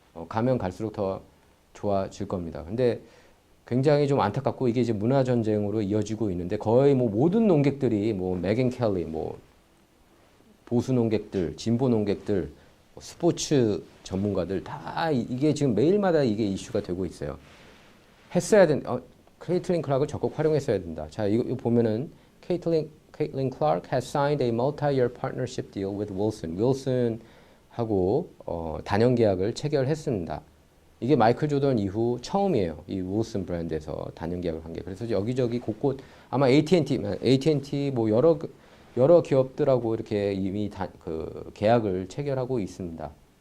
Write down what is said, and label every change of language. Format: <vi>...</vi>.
<ko>가면 갈수록 더 좋아질 겁니다. 근데 굉장히 좀 안타깝고 이게 이제 문화 전쟁으로 이어지고 있는데 거의 뭐 모든 농객들이 뭐 메간 켈리, 뭐 보수 농객들, 진보 농객들 스포츠 전문가들 다 이게 지금 매일마다 이게 이슈가 되고 있어요. 했어야 된, 케이틀린 클락을 적극 활용했어야 된다. 자, 이거 보면은</ko> <en>Caitlin Clark has signed a multi-year partnership deal with Wilson.</en> <ko>윌슨하고 단연 계약을 체결했습니다. 이게 마이클 조던 이후 처음이에요. 이 윌슨 브랜드에서 단연 계약을 한 게. 그래서 여기저기 곳곳 아마 AT&T 뭐 여러 기업들하고 이렇게 이미 그 계약을 체결하고 있습니다.</ko>